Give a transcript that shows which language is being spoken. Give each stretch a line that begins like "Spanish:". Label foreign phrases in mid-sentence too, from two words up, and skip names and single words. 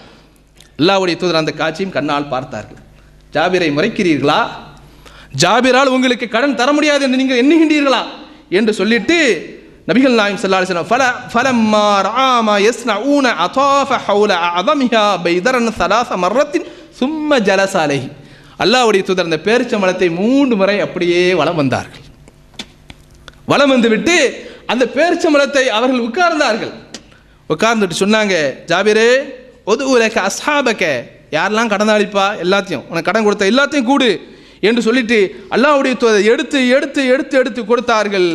Tamil: அல்லாஹ்வுடைய தூதர் அந்த காட்சியும் கண்ணால் பார்த்தார்கள். ஜாபிரை முறைக்கிறீர்களா? ஜாபிரால் உங்களுக்கு கடன் தர முடியாது என்று நீங்கள் எண்ணுகின்றீர்களா என்று சொல்லிட்டு நபிகள் நாயகம்
Arabic: صلى الله عليه وسلم فلما رأى ما يصنعون أطاف حول أعظمها بيدرا ثلاث مرات ثم جلس عليه.
Tamil: அல்லாஹ்வுடைய தூதர் அந்த பேரிச்சம்பழத்தை 3 முறை அப்படியே வலம் வந்தார்கள். வலம் வந்து விட்டு அந்த பேரிச்சம்பழத்தை அவர்கள் உட்கார்ந்தார்கள். உட்கார்ந்துட்டு சொன்னாங்க, ஜாபிரே,
Arabic: ادع لك أصحابك,
Tamil: யாரெல்லாம் கடன் அளிப்பா எல்லாத்தையும், உனக்கு கடன் கொடுத்த எல்லாத்தையும் கூடு என்று சொல்லிட்டு அல்லாஹ்வுடைய தூதர் எடுத்து எடுத்து எடுத்து எடுத்து கொடுத்தார்கள்.